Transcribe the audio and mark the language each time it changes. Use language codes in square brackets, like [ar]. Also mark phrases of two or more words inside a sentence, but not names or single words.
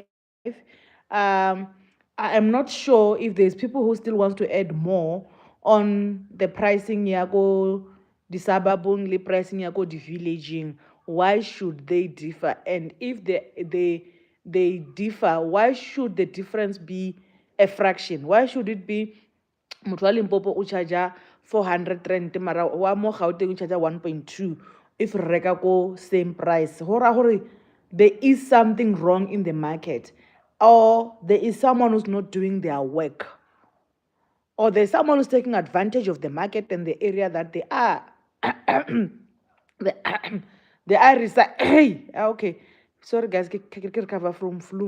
[en] Um, I am not sure if there's people who still want to add more on the pricing yako, the suburban pricing yako, the villaging. Why should they differ? And if they differ, why should the difference be a fraction? Why should it be [nso] motho wa Limpopo o charge 400 rand mara wa mo Gauteng o charge 1.2 if re reka ko [en] same price? [nso] Hora hore [en] there is something wrong in the market, or there is someone who's not doing their work, or there's someone who's taking advantage of the market and the area that they are. They are hey, okay, sorry guys, can recover from flu.